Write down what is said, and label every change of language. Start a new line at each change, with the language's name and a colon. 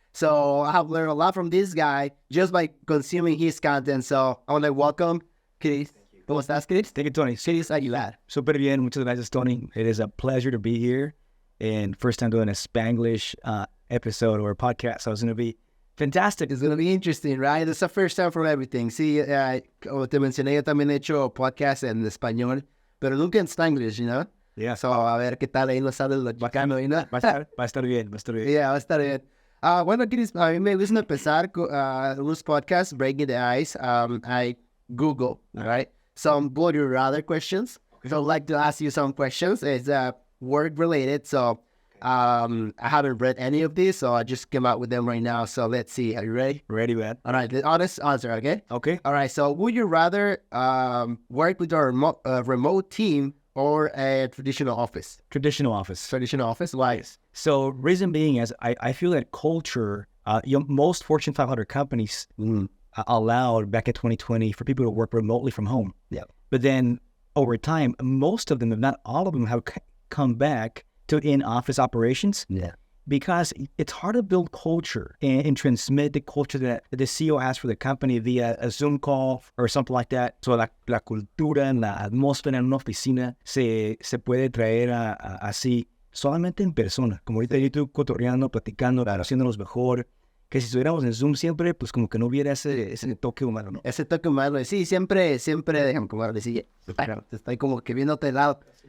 English: So I have learned a lot from this guy just by consuming his content. So I want to welcome Chris.
Spanish: ¿Cómo estás, Chris?
English: Thank you, Tony. Chris Aguilar.
Spanish: Súper bien. Muchas gracias, Tony.
English: It is a pleasure to be here. And first time doing a Spanglish episode or podcast. So it's going to be fantastic. It's going to be interesting, right? It's the first time for everything.
Spanish: Sí, como te mencioné, yo también he hecho podcast en español, pero nunca en Spanglish,
English: you know? Yeah.
Spanish: So, a ver qué tal ahí nos sale lo bacano,
English: you know?
Spanish: Va a estar bien, va a estar bien. Yeah, va a estar bien. Bueno, Chris, a mí me gusta empezar con unos podcasts,
English: breaking the ice. I Google, all right? Some would you rather questions. So I'd like to ask you some questions. It's work related, so I haven't read any of these, so I just came out with them right now. So let's see. Are you ready? Ready, man. All right, the honest answer, okay? Okay. All right, so would you rather work with a remote team or a traditional office? Traditional office. Traditional office, why? So reason being is I feel that culture, most Fortune 500 companies allowed back in 2020 for people to work remotely from home. Yeah. But then over time, most of them, if not all of them, have come back to in-office operations. Yeah. Because it's hard to build culture and transmit the culture that the CEO has for the company via a Zoom call or something like that.
Spanish: So la cultura, la atmósfera en una oficina se puede traer así solamente en persona. Como ahorita yo estoy cotorreando, platicando, haciéndonos mejor. Que si estuviéramos en Zoom siempre, pues como que no hubiera ese toque humano, ¿no? Ese toque humano, sí, siempre déjame como decir, bueno, estoy como que viéndote de lado.